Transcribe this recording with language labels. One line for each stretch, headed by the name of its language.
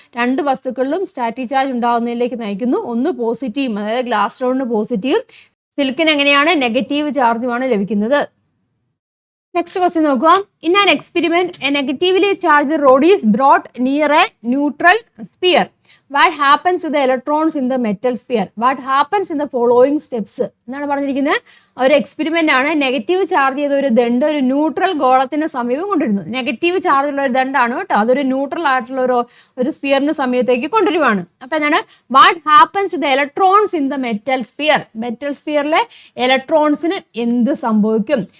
Malayalam: രണ്ട് വസ്തുക്കളിലും static charge ഉണ്ടാകുന്നതിലേക്ക് നയിക്കുന്നു. ഒന്ന് പോസിറ്റീവ്, അതായത് ഗ്ലാസ് റോഡിന് പോസിറ്റീവ്, സിൽക്കിന് എങ്ങനെയാണ്? നെഗറ്റീവ് ചാർജുമാണ് ലഭിക്കുന്നത്.
English: next question
Malayalam: നോക്കുക.
English: In an experiment a negatively charge rod is brought near a neutral sphere. What happens to the electrons in the metal sphere? What happens in the following steps?
Malayalam: എന്നാണ് പറഞ്ഞിരിക്കുന്നത്. ഒരു experiment ആണ്. Negative charge ചെയ്ത ഒരു ദണ്ട് ഒരു neutral ഗോളത്തിന് സമീപം കൊണ്ടിരുന്നു. Negative charge ഉള്ള ഒരു ദണ്ടാണ് കേട്ടോ. അതൊരു ന്യൂട്രൽ ആയിട്ടുള്ള ഒരു സ്പിയറിന് സമീപത്തേക്ക് കൊണ്ടുവരുവാണ്. അപ്പൊ എന്താണ്?
English: What happens to the electrons in the metal sphere?
Malayalam: Metal സ്പിയറിലെ ഇലക്ട്രോൺസിന് എന്ത് സംഭവിക്കും?